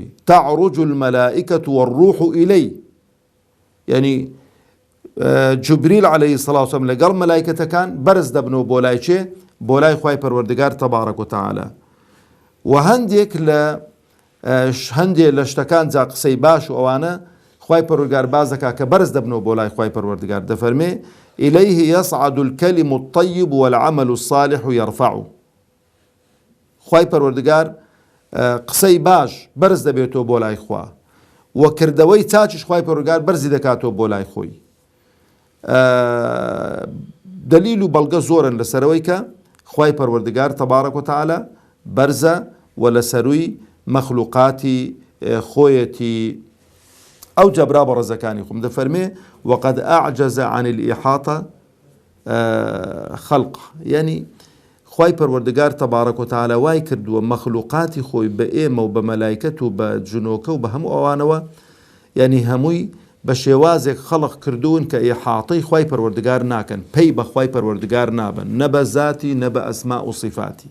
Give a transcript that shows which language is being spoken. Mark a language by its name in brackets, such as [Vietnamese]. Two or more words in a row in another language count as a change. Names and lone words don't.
[Arabic] تعرج المەلائکة والروح ئیلەی، [Central Kurdish] یعنی جوبریل [Arabic] عەلەیهی سەڵات وسەلام [Central Kurdish] لەگەڵ مەلایکەتەکان بەرز دەبنەوە بۆ لای چێ؟ بۆ لای خوای پەروەردگار [Arabic] تەبارەک و تەعالە. [Central Kurdish] و هەندێک لە شتەکان جا قسەی باش و ئەوانە خوای پەروەردگار باز دەکا کە بەرز دەبنەوە بۆ لای خوای پەروەردگار. [Arabic] دەفەرمێ إليه يصعد الكلم الطيب والعمل الصالح يرفعه. [Central Kurdish] خوای پەروەردگار قسەی باش بەرز دەبێتەوە بۆ لای خوا و کردەوەی چاچش خوای پەروەردگار بەرزی دەکاتەوە بۆ لای خۆی. دلیل و بەڵگە زۆرن لەسەرەوەی کە خوای پەروەردگار [Arabic] تەبارەک و تەعالە [Central Kurdish] بەرزە و لە سەروی مەخلوقاتی خۆیەتی. ئەو جەبرا بەڕێزەکانی خۆم دەفەرمێ [Arabic] وقد أعجز عن الإحاطة خلق، [Central Kurdish] یعنی خوای پەروەردگار [Arabic] تەبارەک و تەعالە [Central Kurdish] وای کردووە مەخلوقاتی خۆی بە ئێمە و بە مەلایکەت و بە جنۆکە و بە هەموو ئەوانەوە، یعنی هەمووی بە شێوازێک خەڵق کردوون کە ئیحاطەی خوای پەروەردگار ناکەن، پێی بە خوای پەروەردگار نابن، نە بە زاتی نە بە ئەسما و صفاتی.